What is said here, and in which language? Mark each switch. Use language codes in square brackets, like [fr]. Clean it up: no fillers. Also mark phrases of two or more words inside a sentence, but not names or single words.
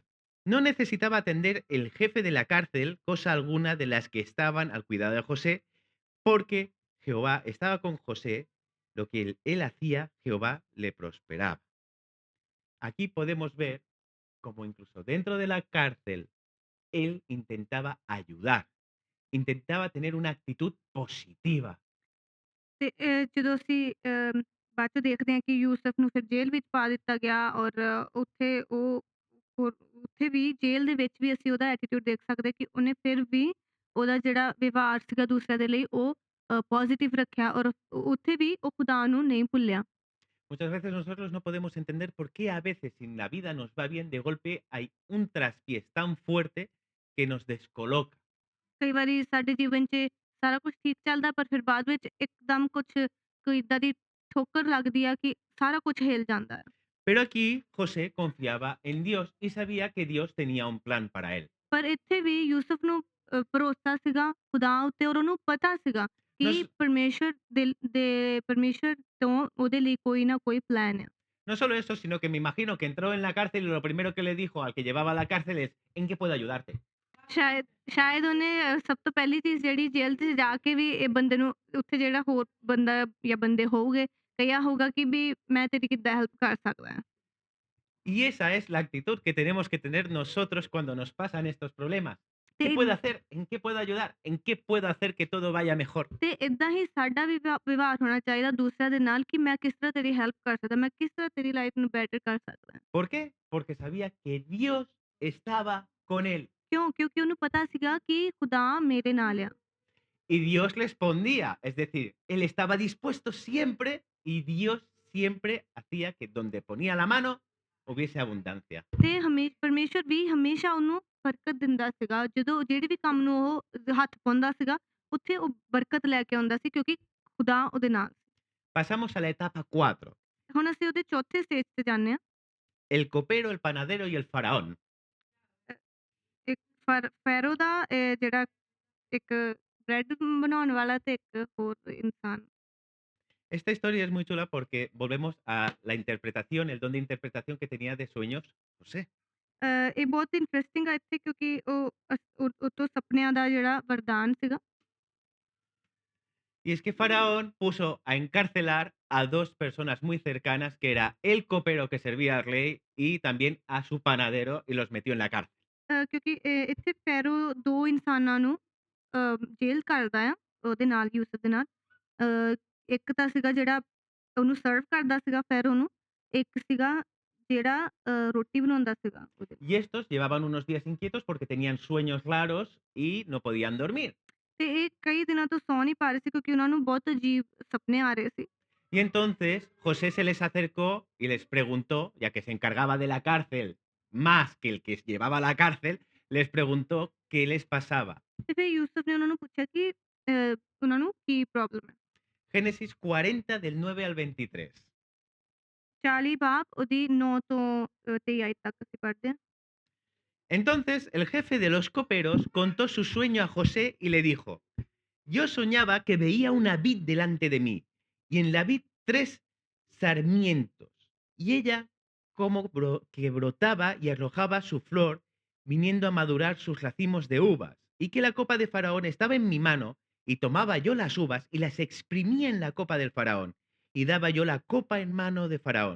[es] No necesitaba atender el jefe de la cárcel cosa alguna de las que estaban al cuidado de José, porque Jehová estaba con José, lo que él hacía, Jehová le prosperaba. Aquí podemos ver cómo incluso dentro de la cárcel, él intentaba ayudar, intentaba tener una actitud positiva. [pa] ਤੇ ਜਦੋਂ ਅਸੀਂ ਬਾਅਦ ਚੋਂ ਦੇਖਦੇ ਹਾਂ ਕਿ ਯੂਸੁਫ ਨੂੰ ਫਿਰ ਜੇਲ੍ਹ ਵਿੱਚ ਪਾ ਦਿੱਤਾ ਗਿਆ ਔਰ ਉੱਥੇ ਵੀ ਜੇਲ੍ਹ ਦੇ ਵਿੱਚ ਵੀ ਅਸੀਂ ਉਹਦਾ ਐਟੀਟਿਊਡ ਦੇਖ ਸਕਦੇ ਕਿ ਉਹਨੇ ਫਿਰ ਵੀ ਉਹਦਾ ਜਿਹੜਾ ਵਿਵਹਾਰ ਸੀਗਾ ਦੂਸਰਿਆਂ ਦੇ ਲਈ ਉਹ ਪੋਜ਼ਿਟਿਵ ਰੱਖਿਆ ਔਰ ਉੱਥੇ ਵੀ ਉਹ ਖੁਦਾ ਨੂੰ ਨਹੀਂ ਭੁੱਲਿਆ। [es] Muchas veces nosotros no podemos entender por qué a veces en la vida nos va bien, de golpe hay un traspiés tan fuerte que nos descoloca. [pa] ਕਈ ਵਾਰੀ ਸਾਡੇ ਜੀਵਨ 'ਚ ਸਾਰਾ ਕੁਛ ਠੀਕ ਚੱਲਦਾ ਪਰ ਫਿਰ ਬਾਅਦ ਵਿੱਚ ਇੱਕਦਮ ਕੋਈ ਏਦਾਂ ਦੀ ਠੋਕਰ ਲੱਗਦੀ ਆ ਕਿ ਸਾਰਾ ਕੁਝ ਹਿੱਲ ਜਾਂਦਾ ਹੈ। [es] Pero aquí José confiaba en Dios y sabía que Dios tenía un plan para él. [pa] ਪਰ ਇੱਥੇ ਵੀ ਯੂਸੁਫ ਨੂੰ ਭਰੋਸਾ ਸੀਗਾ ਖੁਦਾ ਉੱਤੇ ਔਰ ਉਹਨੂੰ ਪਤਾ ਸੀਗਾ [es] No, [pa] ਕਿ ਪਰਮੇਸ਼ਰ ਤੋਂ ਉਹਦੇ ਲਈ ਕੋਈ ਨਾ ਕੋਈ ਪਲਾਨ ਹੈ। [es] no solo eso, sino que me imagino que entró en la cárcel y lo primero que le dijo al que llevaba la cárcel es, ¿en qué puedo ayudarte? [pa] ਸ਼ਾਇਦ ਉਹਨੇ ਸਭ ਤੋਂ ਪਹਿਲੀ ਚੀਜ਼ ਜਿਹੜੀ ਜੇਲ੍ਹ 'ਚ ਜਾ ਕੇ ਵੀ ਇਹ ਬੰਦੇ ਨੂੰ ਉੱਥੇ ਜਿਹੜਾ ਹੋਰ ਬੰਦਾ ਜਾਂ ਬੰਦੇ ਹੋਊਗੇ, ਕਿਹਾ ਹੋਊਗਾ ਕਿ ਵੀ ਮੈਂ ਤੇਰੀ ਕਿੱਦਾਂ ਹੈਲਪ ਕਰ ਸਕਦਾ ਹਾਂ। [es] Y esa es la actitud que tenemos que tener nosotros cuando nos pasan estos problemas. [pa] ਤੇ [es] ¿Qué puedo hacer? ¿En qué puedo ayudar? ¿En qué puedo hacer que todo vaya mejor? [pa] ਤੇ ਏਦਾਂ ਹੀ ਸਾਡਾ ਵੀ ਵਿਵਹਾਰ ਹੋਣਾ ਚਾਹੀਦਾ ਦੂਸਰਿਆਂ ਦੇ ਨਾਲ ਕਿ ਮੈਂ ਕਿਸ ਤਰ੍ਹਾਂ ਤੇਰੀ ਹੈਲਪ ਕਰ ਸਕਦਾ, ਮੈਂ ਕਿਸ ਤਰ੍ਹਾਂ ਤੇਰੀ ਲਾਈਫ ਨੂੰ ਬੈਟਰ ਕਰ ਸਕਦਾ। [es] ¿Por qué? Porque sabía que Dios estaba con él. [pa] ਕਿਉਂ? ਕਿਉਂਕਿ ਉਹਨੂੰ ਪਤਾ ਸੀਗਾ ਕਿ ਖੁਦਾ ਮੇਰੇ ਨਾਲ ਆ। [es] Y Dios respondía, es decir, él estaba dispuesto siempre y Dios siempre hacía que donde ponía la mano hubiese abundancia. [pa] ਤੇ ਪਰਮੇਸ਼ਰ ਵੀ ਹਮੇਸ਼ਾ ਉਹਨੂੰ ਬਰਕਤ ਦਿੰਦਾ ਸੀਗਾ। ਜਦੋਂ ਜਿਹੜੇ ਵੀ ਕੰਮ ਨੂੰ ਉਹ ਹੱਥ ਪਾਉਂਦਾ ਸੀਗਾ, ਉੱਥੇ ਉਹ ਬਰਕਤ ਲੈ ਕੇ ਆਉਂਦਾ ਸੀ ਕਿਉਂਕਿ ਖੁਦਾ ਉਹਦੇ ਨਾਲ ਸੀ। [es] Pasamos a la etapa 4. [pa] ਹੁਣ ਅਸੀਂ ਉਹਦੇ ਚੌਥੇ ਸਟੇਜ ਤੇ ਜਾਂਦੇ ਹਾਂ। [es] El copero, el panadero y el faraón. [pa] ਇੱਕ ਫੈਰੋ ਦਾ ਜਿਹੜਾ ਇੱਕ ਬ੍ਰੈਡ ਬਣਾਉਣ ਵਾਲਾ ਤੇ ਇੱਕ ਹੋਰ ਇਨਸਾਨ। [es] Esta historia es muy chula porque volvemos a la interpretación, el don de interpretación que tenía de sueños José. [pa] ਇਹ ਬਹੁਤ ਇੰਟਰਸਟਿੰਗ ਆ ਇੱਥੇ ਕਿਉਂਕਿ ਉਹ ਤੋਂ ਸੁਪਨਿਆਂ ਦਾ ਜਿਹੜਾ ਵਰਦਾਨ ਸੀਗਾ। [es] Y es que Faraón puso a encarcelar a dos personas muy cercanas, que era el copero que servía al rey y también a su panadero, y los metió en la cárcel. [pa] ਕਿਉਂਕਿ ਇੱਥੇ ਫੈਰੋ 2 ਇਨਸਾਨਾਂ ਨੂੰ ਜੇਲ੍ਹ ਕਰਦਾ ਆ ਉਹਦੇ ਨਾਲ ਯੂਸੁਫ ਦੇ ਨਾਲ। ਇੱਕ ਤਾਂ ਸੀਗਾ ਜਿਹੜਾ ਉਹਨੂੰ ਸਰਵ ਕਰਦਾ ਸੀਗਾ ਫੈਰੋ ਨੂੰ, ਇੱਕ ਸੀਗਾ ਜਿਹੜਾ ਰੋਟੀ ਬਣਾਉਂਦਾ ਸੀਗਾ ਉਹਦੇ ਲਈ। [es] Y estos llevaban unos días inquietos porque tenían sueños raros y no podían dormir. [pa] ਤੇ ਇਹ ਕਈ ਦਿਨਾਂ ਤੋਂ ਸੌ ਨਹੀਂ ਪਾ ਰਹੇ ਸੀ ਕਿਉਂਕਿ ਉਹਨਾਂ ਨੂੰ ਬਹੁਤ ਅਜੀਬ ਸੁਪਨੇ ਆ ਰਹੇ ਸੀ। [es] Y entonces José se les acercó y les preguntó, ya que se encargaba de la cárcel más que el que llevaba la cárcel, les preguntó qué les pasaba. [pa] ਤੇ ਫਿਰ ਯੂਸੁਫ ਨੇ ਉਹਨਾਂ ਨੂੰ ਪੁੱਛਿਆ ਕਿ ਉਹਨਾਂ ਨੂੰ ਕੀ ਪ੍ਰੋਬਲਮ ਹੈ। [es] Génesis 40 del 9 al 23. [pa] 40 ਬਾਬ ਉਹਦੀ 9 ਤੋਂ 23 ਆਇਤ ਤੱਕ ਅਸੀਂ ਪੜ੍ਹਦੇ ਹਾਂ। [es] Entonces el jefe de los coperos contó su sueño a José y le dijo: Yo soñaba que veía una vid delante de mí, y en la vid 3 sarmientos, y ella como que brotaba y arrojaba su flor, viniendo a madurar sus racimos de uvas, y que la copa de Faraón estaba en mi mano, y tomaba yo las uvas y las exprimía en la copa del Faraón, y daba yo la copa en mano de Faraón.